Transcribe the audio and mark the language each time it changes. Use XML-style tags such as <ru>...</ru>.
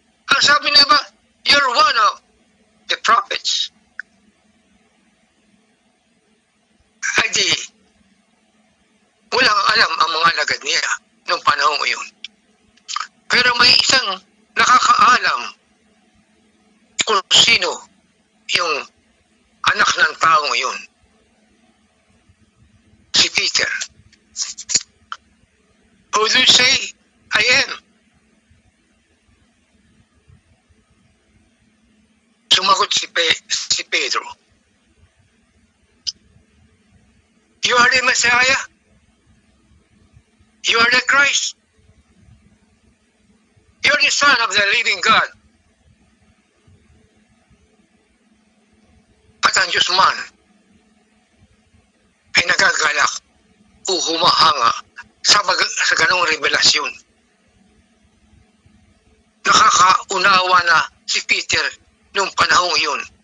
<tl>Ang sabi ng iba,</tl> <en>you're one of the prophets.</en> <tl>Ay di, walang alam ang mga alagad niya noong panahon iyon. Pero may isang nakakaalam kung sino yung anak ng taong iyon. Si Peter.</tl> <en>Who do you say I am?</en> <tl>Sumagot si Pedro.</tl> <en>You are the Messiah. You are the Christ. You are the Son of the living God.</en> <tl>At ang Diyos man ay nagagalak o humahanga sa ganong revelasyon. Nakakaunawa na si Peter noong panahong iyon.</tl>